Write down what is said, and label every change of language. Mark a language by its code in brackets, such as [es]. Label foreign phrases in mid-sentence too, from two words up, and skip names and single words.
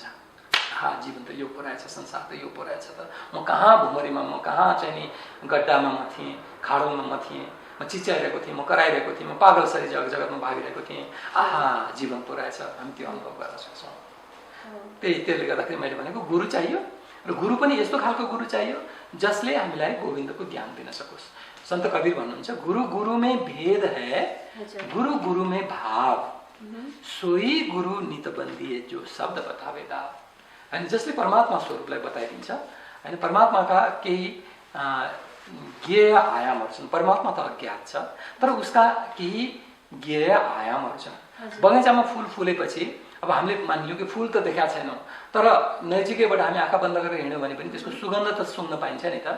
[ne] जीवन त यो पो रहेछ, संसार त यो पो रहेछ त, म कहाँ भुमरीमा, म कहाँ चाहिँ नि गड्डामा म थिएँ, खाडलमा म थिएँ, म चिच्याइरहेको थिएँ, म कराइरहेको थिएँ, म पागलसरी जगतमा भागिरहेको थिएँ। जीवन पो रहेछ। हामी त्यो अनुभव गर्न सक्छौँ। त्यसले गर्दाखेरि मैले भनेको गुरु चाहियो र गुरु पनि यस्तो खालको गुरु चाहियो जसले हामीलाई गोविन्दको ज्ञान दिन सकोस्। [hi] संत कबीर भन्नुहुन्छ, गुरु गुरु में भेद है, गुरु गुरु में भाव, सोही गुरु नित बन्दिए जो शब्द बतावे दाव। [ne] होइन, जसले परमात्मा स्वरूपलाई बताइदिन्छ होइन। परमात्माका केही ज्ञेय आयामहरू छन्। परमात्मा त अज्ञात छ, तर उसका केही ज्ञेय आयामहरू छन्। बगैँचामा फुल फुलेपछि अब हामीले मानिलियौँ कि फुल त देखाएको छैनौँ, तर नजिकैबाट हामी आँखा बन्द गरेर हिँड्यौँ भने पनि त्यसको सुगन्ध त सुङ्न पाइन्छ नि त।